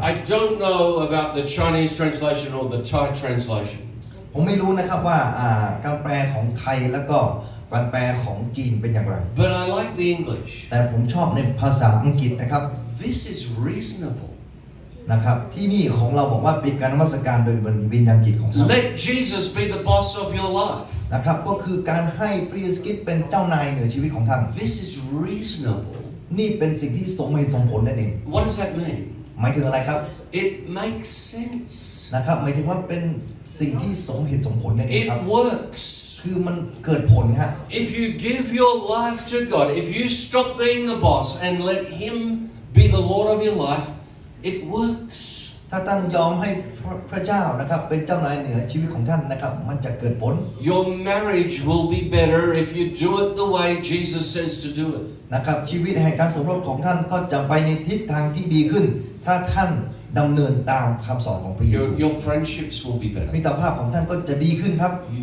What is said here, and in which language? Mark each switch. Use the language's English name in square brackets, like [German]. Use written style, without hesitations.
[English] I don't know about the Chinese translation or the Thai translation. [Thai] ผมไม่รู้นะครับว่าการแปลของไทยแล้วก็การแปลของจีนเป็นอย่างไร [English] But I like the English. [Thai] แต่ผมชอบในภาษาอังกฤษนะครับ [English] This is reasonable. [Thai] นะครับที่นี่ของเราบอกว่าเป็นการนมัสการโดยวิญญาณจิตของเรา [English] Let Jesus be the boss of your life. [Thai] นะครับก็คือการให้พระเยซูคริสต์เป็นเจ้านายเหนือชีวิตของท่าน [English] This is reasonable. [Thai] นี่เป็นสิ่งที่สมเหตุสมผลนั่นเอง [English] What does that mean? [Thai] หมายถึงอะไรครับ [English] It makes sense. [Thai] นะครับหมายถึงว่าเป็นสิ่งที่สมเหตุสมผลนั่นเอง [English] It [Thai] ครับ [English] works. [Thai] คือมันเกิดผลฮะ [English] If you give your life to God, if you stop being the boss and let Him be the Lord of your life, it works. [Thai] ถ้าท่านยอมให้พระเจ้านะครับเป็นเจ้านายเหนือชีวิตของท่านนะครับมันจะเกิดผล [English] Your marriage will be better if you do it the way Jesus says to do it. [Thai] นะครับชีวิตแห่งการสมรสของท่านก็จะไปในทิศทางที่ดีขึ้น ถ้าท่านดำเนินตามคำสอนของพระเยซู [English] Your friendships will be better. [Thai] มิตรภาพของท่านก็จะดีขึ้นครับ